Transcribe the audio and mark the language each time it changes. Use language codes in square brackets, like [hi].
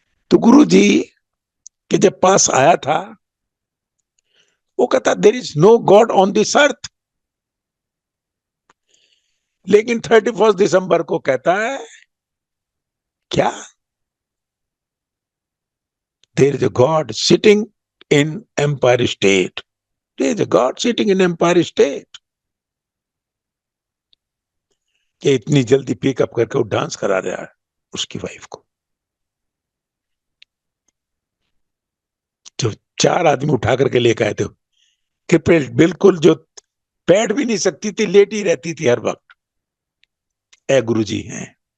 [hi] तो गुरुजी के जब पास आया था, वो कहता [en] There is no god on this earth. [hi] लेकिन 31 दिसंबर को कहता है क्या, [en] There is a god sitting in Empire State. There is a God sitting in Empire State. [hi] कि इतनी जल्दी पिकअप करके वो डांस करा रहा है उसकी वाइफ को. जो 4 आदमी उठा करके लेकर आए थे, क्रिपेल्ड, बिल्कुल जो बैठ भी नहीं सकती थी, लेटी रहती थी हर वक्त. ए गुरुजी हैं.